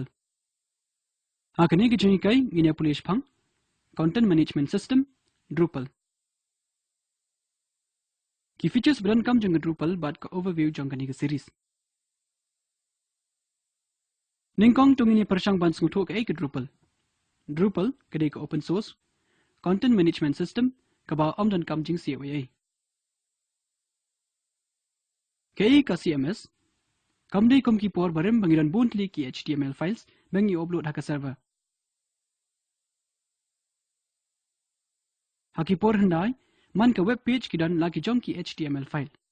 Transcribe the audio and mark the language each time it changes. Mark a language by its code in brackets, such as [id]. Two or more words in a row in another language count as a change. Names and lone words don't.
[kha] Hakani ki jani kai nginya pulish phang [en] content management system [kha] Drupal. Ki features beran kam jang Drupal bat ka overview jang kani ka series. Ningkong tung ini persang ban sngutho ka ek Drupal. Drupal kadai ka [en] open source content management system [kha] ka ba om dan kam jing COA. Kai ka CMS kam dai kom ki por barem bangiran buntli ki [en] HTML files [kha] bangi upload haka server. Haki por hendai man ka [en] web page [kha] ki dan laki jong ki [en] HTML file.